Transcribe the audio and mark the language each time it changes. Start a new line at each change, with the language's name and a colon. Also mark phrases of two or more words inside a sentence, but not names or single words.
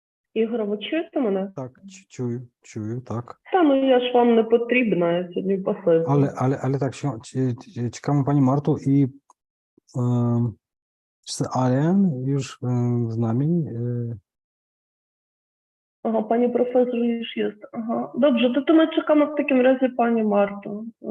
Ukrainian: Ігор, ви чуєте мене? Так, чую, так. Та, ну я ж вам не потрібна, я сьогодні пасивна.
Polish: Ale tak, czekamy Pani Marto i czy Aileen już z nami?
Ukrainian: Ага, пані професор
Polish: już jest.
Ukrainian: Ага.
Polish: Dobrze, to my czekamy w takim razie Pani Marto.